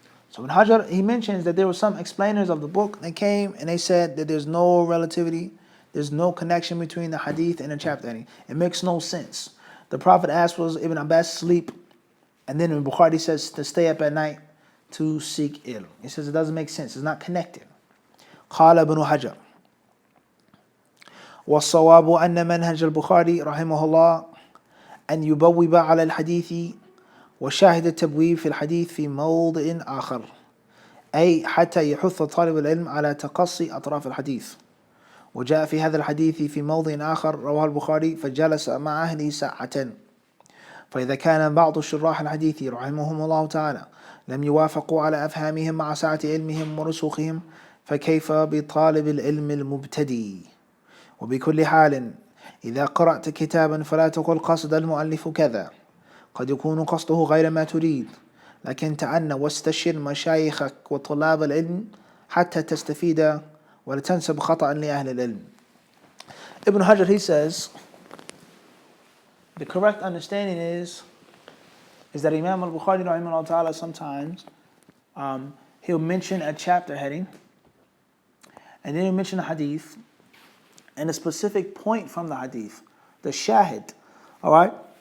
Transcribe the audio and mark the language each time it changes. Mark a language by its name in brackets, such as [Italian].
[English] So Ibn Hajar, he mentions that there were some explainers of the book that came and they said that there's no relativity, there's no connection between the hadith and the chapter heading. It makes no sense. The Prophet asked, was Ibn Abbas sleep? And then Ibn Bukhari says to stay up at night to seek ilm. He says it doesn't make sense, it's not connected. [Arabic] قال ابن حجر والصواب أن منهج البخاري رحمه الله أن يبوب على الحديث وشاهد التبويب في الحديث في موضع آخر، أي حتى يحث طالب العلم على تقصي أطراف الحديث. وجاء في هذا الحديث في موضع آخر رواه البخاري فجلس مع أهله ساعة. فإذا كان بعض شراح الحديث رحمهم الله تعالى لم يوافقوا على أفهامهم مع سعة علمهم ورسوخهم فكيف بطالب العلم المبتدئ؟ وبكل حال إذا قرأت كتابا فلا تقل قصد المؤلف كذا، قد يكون قصده غير ما تريد، لكن تعنى واستشر مشايخك وطلاب العلم حتى تستفيد ولا تنسب خطأ لأهل العلم. [English] Ibn Hajar, he says, the correct understanding is that Imam al-Bukhari rahimahullah ta'ala sometimes he'll mention a chapter heading and then he'll mention a hadith and a specific point from the hadith, the shahid, all right?